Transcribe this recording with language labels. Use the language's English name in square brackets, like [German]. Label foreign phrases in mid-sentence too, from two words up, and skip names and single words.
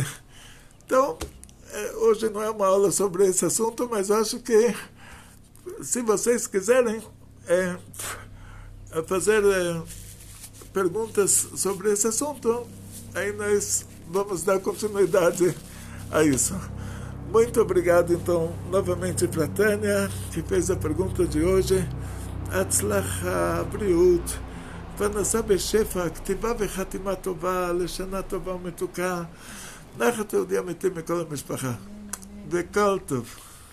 [Portuguese] Então, hoje não é uma aula sobre esse assunto, mas acho que se vocês quiserem fazer perguntas sobre esse assunto, aí nós vamos dar continuidade a isso. Muito obrigado, então, novamente para a Tânia, que fez a pergunta de hoje. [Hebrew] הצלחה, בריאות, פרנסה בשפע, כתיבה וחתימה טובה, לשנה טובה מתוקה, נחת יהודי אמיתי מכל המשפחה. וכל טוב.